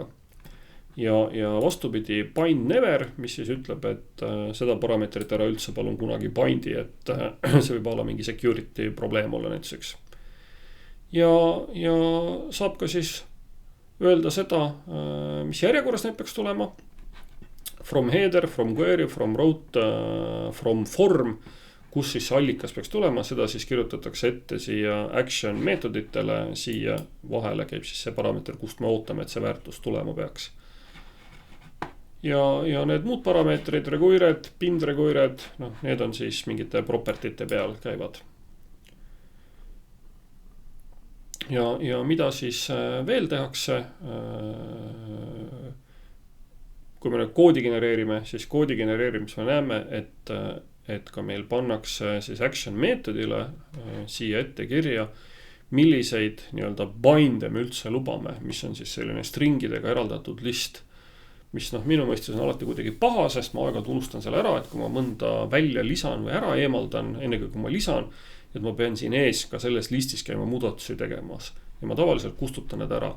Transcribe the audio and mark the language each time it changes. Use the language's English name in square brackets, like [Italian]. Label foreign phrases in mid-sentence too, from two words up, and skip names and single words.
[Estonian] Ja vastupidi [English] bind never, [Estonian] mis siis ütleb, et seda parameetrit ära üldse palun kunagi bindi, et see võib olla mingi security probleem olla näituseks. Ja saab ka siis öelda seda, mis järjekorras need peaks tulema. [English] From header, from query, from route, from form, [Estonian] kus siis allikas peaks tulema, seda siis kirjutatakse ette siia action meetoditele, siia vahele käib siis see parameeter, kust me ootame, et see väärtus tulema peaks. Ja need muud parameetrid, [English] required, bind required, [Estonian] need on siis mingite propertite peal käivad. Ja mida siis veel tehakse? Kui me nüüd koodi genereerime, siis koodi genereerimis me näeme, et ka meil pannakse siis action meetodile siia ette kirja, milliseid nii-öelda bind'e me üldse lubame, mis on siis selline stringidega eraldatud list, mis minu mõistes on alati kuidagi paha, sest ma aeg-ajalt unustan selle ära, et kui ma mõnda välja lisan või ära eemaldan, enne kui ma lisan, et ma pean siin ees ka selles listis käima muudatusi tegemas ja ma tavaliselt kustutan need ära.